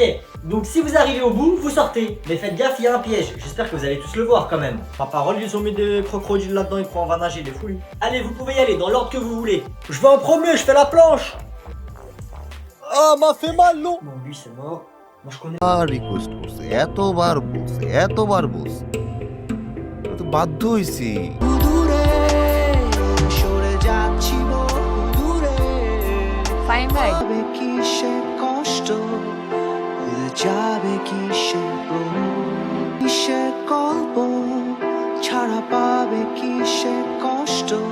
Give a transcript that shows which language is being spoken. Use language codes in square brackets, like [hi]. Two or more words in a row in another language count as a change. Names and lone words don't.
[fr] Donc si vous arrivez au bout, vous sortez. Mais faites gaffe, il y a un piège. J'espère que vous allez tous le voir quand même. Ma parole, ils ont mis des crocodiles là-dedans, on va nager, des fouilles. Allez, vous pouvez y aller dans l'ordre que vous voulez. Je vais en premier, je fais la planche. Ah, m'a fait mal, non? Bon, lui c'est mort. Moi je connais. [bn] রিকোয়েস্ট করছে এতবার বলছে আমি তো বাধ্য হইছি Fine, ভাই। কষ্ট যাবে কিসে কিসে গল্প ছাড়া পাবে কিসে কষ্ট